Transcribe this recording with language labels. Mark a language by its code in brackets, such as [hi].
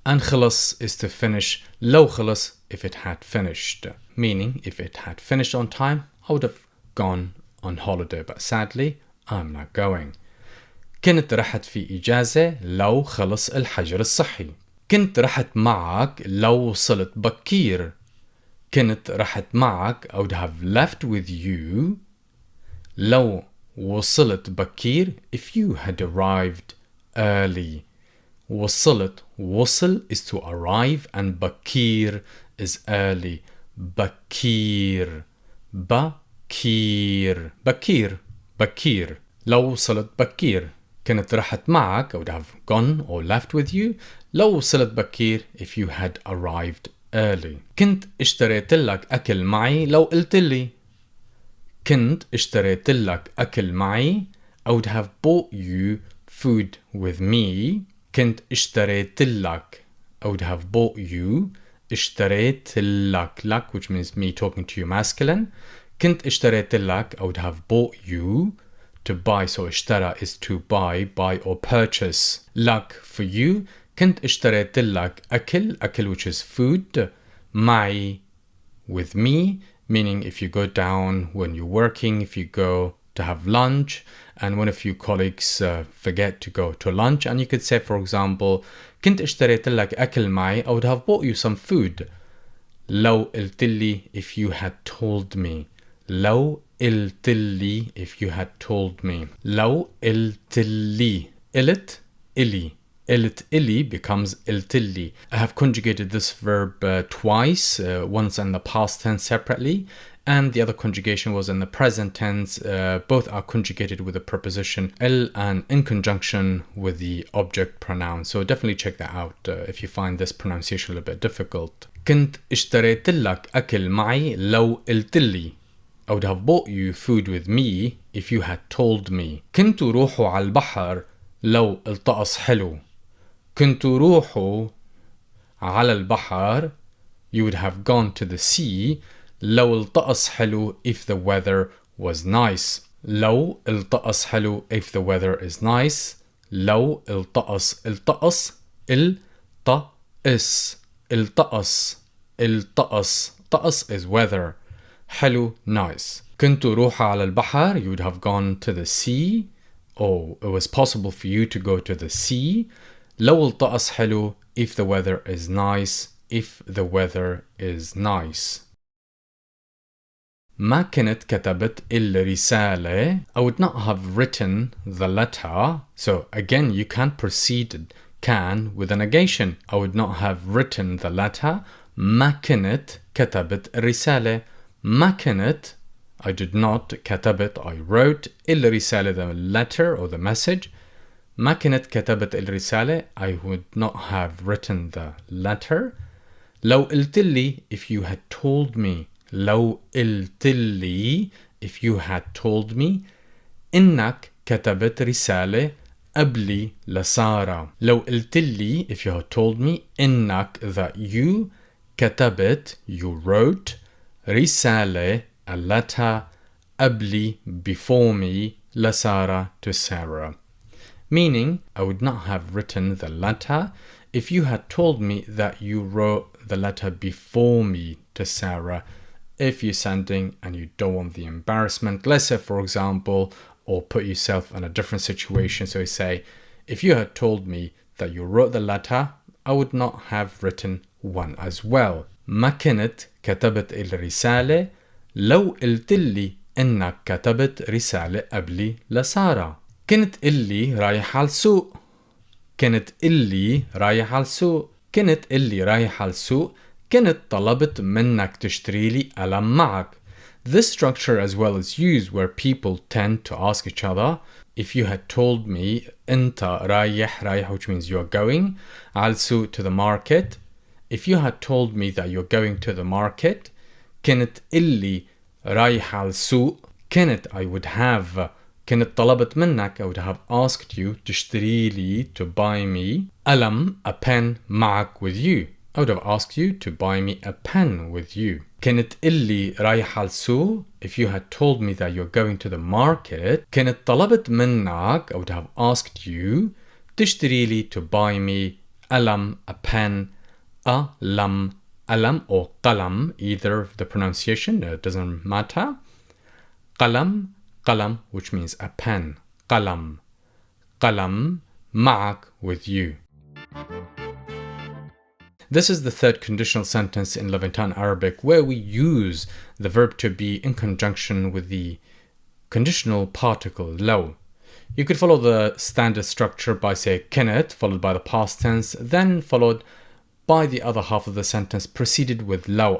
[en] And [ar] خلص [en] is to finish. [ar] لو خلص, [en] if it had finished, meaning if it had finished on time, I would have gone on holiday, but sadly I'm not going. [ar] كنت رحت في إجازة لو خلص الحجر الصحي. كنت رحت معك لو وصلت بكير. كنت رحت معك, [en] I would have left with you [ar] لو وصلت بكير, [en] if you had arrived early. [ar] وصلت, وصل [en] is to arrive, and [ar] بكير [en] is early. [ar] بكير, بكير, بكير, بكير. لو وصلت بكير كانت رحت معك, [en] I would have gone or left with you. [ar] لو وصلت بكير, [en] if you had arrived early. [ar] كنت اشتريت لك أكل معي لو قلت لي. كنت اشتريت لك أكل معي, [en] I would have bought you food with me. [ar] كنت اشتريت لك, [en] I would have bought you. [ar] اشتريت لك, لك, [en] which means me talking to you masculine. [ar] كنت اشتريت لك, [en] I would have bought you. To buy, so [ar] اشترى [en] is to buy or purchase. [ar] لك [en] for you. [ar] كنت اشتريت لك أكل, أكل [en] which is food. [ar] معي [en] with me, meaning if you go down when you're working, if you go to have lunch, and when a few colleagues forget to go to lunch, and you could say, for example, [ar] كنت اشتريت لك أكل معي, [en] I would have bought you some food. [ar] لو قلت لي, [en] if you had told me. لو قلت لي, if you had told me. [ar] لو قلت لي, قلت إلي. قلت إلي [en] becomes [ar] قلت لي. [en] I have conjugated this verb twice, once in the past tense separately, and the other conjugation was in the present tense. Both are conjugated with the preposition el and in conjunction with the object pronoun. So definitely check that out if you find this pronunciation a little bit difficult. كنت اشتريت لك أكل معي لو قلت لي. I would have bought you food with me if you had told me. [ar] كنتوا روحوا على البحر لو الطقس حلو. كنتوا روحوا على البحر, [en] you would have gone to the sea. [ar] لو الطقس حلو, [en] if the weather was nice. [ar] لو الطقس حلو, [en] if the weather is nice. [ar] لو الطقس, الطقس, الطقس, الطقس, الطقس, [en] طقس is weather. [ar] حلو, [en] nice. [ar] كنتوا روحوا على البحر, [en] you would have gone to the sea, or it was possible for you to go to the sea. [ar] لو الطقس حلو, [en] if the weather is nice, if the weather is nice. [ar] ما كنت كتبت الرسالة, [en] I would not have written the letter. So again, you can't precede can with a negation. I would not have written the letter. [ar] ما كنت كتبت الرسالة. ما كنت, [en] I did not. [ar] كتبت, [en] I wrote. [ar] الرسالة, [en] the letter or the message. [ar] ما كنت كتبت الرسالة, [en] I would not have written the letter. [ar] لو قلت لي, [en] if you had told me. لو قلت لي, if you had told me. [ar] إنك كتبت رسالة قبلي لسارة. لو قلت لي, [en] if you had told me. [ar] إنك, [en] that you. [ar] كتبت, [en] you wrote. [ar] رسالة, [en] a letter. [ar] قبلي, [en] before me. [ar] لسارة, [en] to Sarah. Meaning, I would not have written the letter if you had told me that you wrote the letter before me to Sarah. If you're sending and you don't want the embarrassment, let's say, for example, or put yourself in a different situation. So you say, if you had told me that you wrote the letter, I would not have written one as well. [ar] ما كنت كتبت الرسالة لو قلت لي إنك كتبت رسالة قبلي لسارة. كنت اللي رايح على السوق. كنت اللي رايح على السوق. كنت اللي رايح على السوق. كنت طلبت منك تشتري لي قلم معك. [en] This structure as well is used where people tend to ask each other, if you had told me [ar] أنت رايح, [en] which means you're going, [ar] على السوق, [en] to the market. If you had told me that you're going to the market. [ar] كنت اللي رايح على السوق. كنت, [en] I would have. [ar] كنت طلبت منك, [en] I would have asked you [ar] تشتري لي, [en] to buy me. [ar] قلم, [en] a pen, [ar] معك, [en] with you. I would have asked you to buy me a pen with you. [ar] كنت اللي رايح على السوق. [en] If you had told me that you're going to the market. [ar] كنت طلبت منك, [en] I would have asked you [ar] تشتري لي, [en] to buy me. [ar] قلم, [en] a pen. [ar] قلم, قلم [en] or قلم, either the pronunciation, it doesn't matter. [ar] قلم, قلم, [en] which means a pen. [ar] قلم, قلم, معك, [en] with you. This is the third conditional sentence in Levantine Arabic where we use the verb to be in conjunction with the conditional particle لو. You could follow the standard structure by say كنت followed by the past tense, then followed by the other half of the sentence preceded with لو.